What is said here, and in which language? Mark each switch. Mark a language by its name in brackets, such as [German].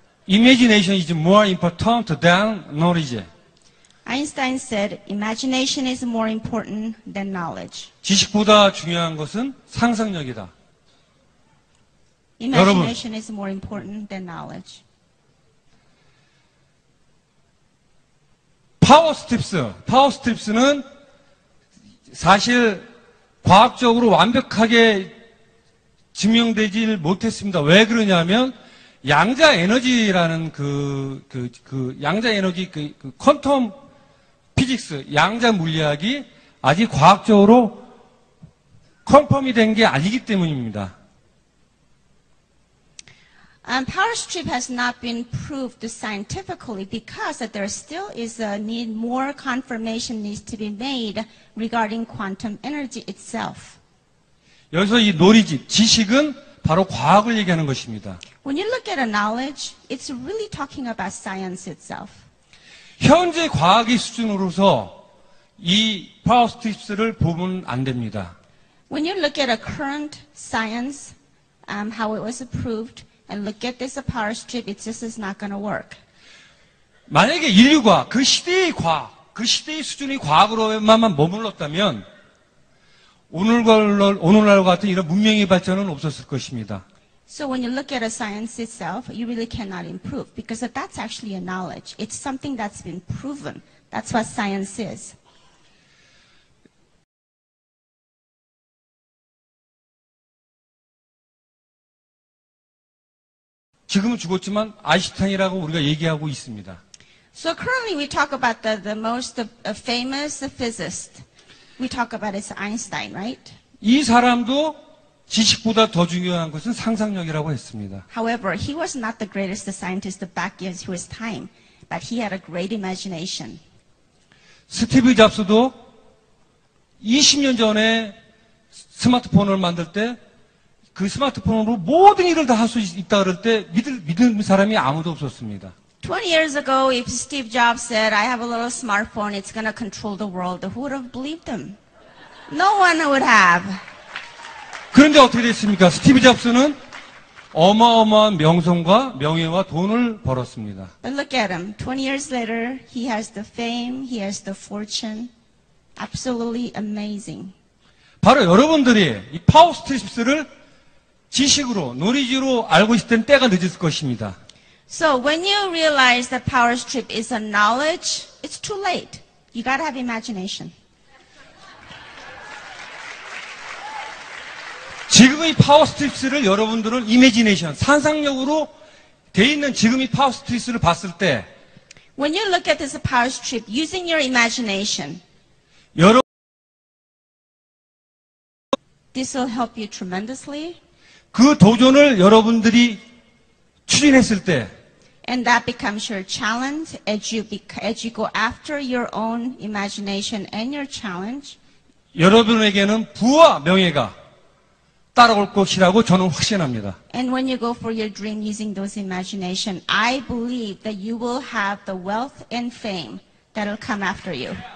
[English] Imagination is more important than knowledge. Einstein said, imagination is more important than knowledge. [Korean] 지식보다 중요한 것은 상상력이다. [English] Imagination is more important than knowledge. [Korean] 파워 스트립스는 사실 과학적으로 완벽하게 증명되질 못했습니다. 왜 그러냐면 양자 에너지라는 양자 에너지 퀀텀 피직스, 양자 물리학이 아직 과학적으로 컨펌이 된 게 아니기 때문입니다. [English] Power strip has not been proved scientifically because there still is a need, more confirmation needs to be made regarding quantum energy itself. [Korean] 여기서 이 knowledge, 지식은 바로 과학을 얘기하는 것입니다. [English] When you look at a knowledge, it's really talking about science itself. [Korean] 현재 과학의 수준으로서 이 파워 스트립스를 보면 안 됩니다. [English] When you look at a current science, how it was approved, and look at this power strip, it just is not going to work. [Korean] 만약에 인류가 그 시대의 과학, 그 시대의 수준의 과학으로만 머물렀다면 오늘날과 같은 이런 문명의 발전은 없었을 것입니다. [English] So when you look at a science itself, you really cannot improve because that's actually a knowledge. It's something that's been proven. That's what science is. [Korean] 지금은 죽었지만 아인슈타인이라고 우리가 얘기하고 있습니다. [English] So currently we talk about the most famous physicist. We talk about it's Einstein, right? [Korean] 이 사람도 지식보다 더 중요한 것은 상상력이라고 했습니다. [English] However, he was not the greatest scientist back in his time, but he had a great imagination. [Korean] 스티브 잡스도 20년 전에 스마트폰을 만들 때 그 스마트폰으로 모든 일을 다 할 수 있다 그럴 때 믿는 사람이 아무도 없었습니다. [English] 20 years ago, if Steve Jobs said, I have a little smartphone, it's going to control the world, who would have believed him? No one would have. [Korean] 그런데 어떻게 됐습니까? 스티브 잡스는 어마어마한 명성과 명예와 돈을 벌었습니다. [English] But look at him. 20 years later, he has the fame, he has the fortune. Absolutely amazing. [Korean] 바로 여러분들이 이 파워 스트립스를 지식으로, 노리지로 알고 있을 땐 때가 늦을 것입니다. [English] So when you realize that power strip is a knowledge, it's too late. You got to have imagination. [Korean] 지금 이 파워 스트립스를 여러분들은 이미지네이션, 상상력으로 돼 있는 지금 이 파워 스트립스를 봤을 때 [English] When you look at this power strip using your imagination, [Korean] 여러분 [English] this will help you tremendously. [Korean] 그 도전을 여러분들이 추진했을 때 [English] And that becomes your challenge as you go after your own imagination and your challenge. [Korean] 여러분에게는 부와 명예가 따라올 것이라고 저는 확신합니다. [English] And when you go for your dream using those imagination, I believe that you will have the wealth and fame that will come after you.